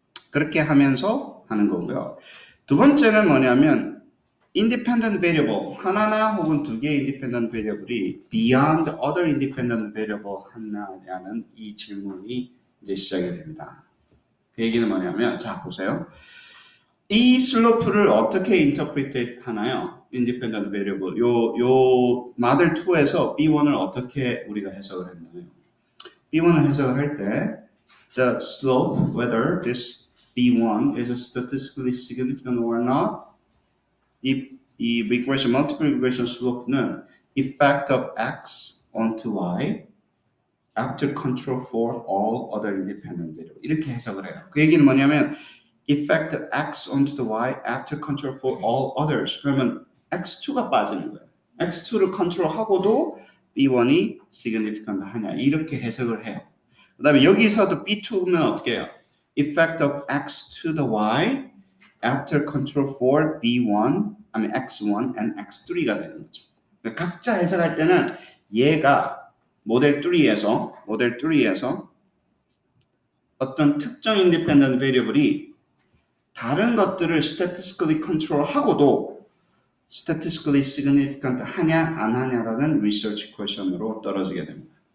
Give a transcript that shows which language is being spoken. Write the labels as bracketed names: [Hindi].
[Korean] 그렇게 하면서 하는 거고요. 두 번째는 뭐냐면 independent variable 하나나 혹은 두 개의 independent variable이 beyond other independent variable 하나냐는 이 질문이 이제 시작이 됩니다. 그 얘기는 뭐냐면 자 보세요. 이 슬로프를 어떻게 interpret 하나요? independent variable 요 모델 2에서 B1을 어떻게 우리가 해석을 했나요? B1을 해석을 할 때 [English] the slope whether this B1 is statistically significant or not 이 regression, multiple regression slope는 effect of X onto Y after control for all other independent variable [Korean] 이렇게 해석을 해요. [English] 그 얘기는 뭐냐면 effect of X onto the Y after control for all others 그러면 X2가 빠지는 거예요. [Korean] X2를 컨트롤하고도 B1이 significant 하냐 이렇게 해석을 해요. 그 다음에 여기서도 B2면 어떻게 해요? [English] effect of X to the Y after control for B1, X1 and X3가 [Korean] 되는 거죠. 그러니까 각자 해석할 때는 얘가 모델 3에서 어떤 특정 independent variable이 다른 것들을 statistically control하고도 statistically significant 하냐 안 하냐라는 research question으로 떨어지게 됩니다.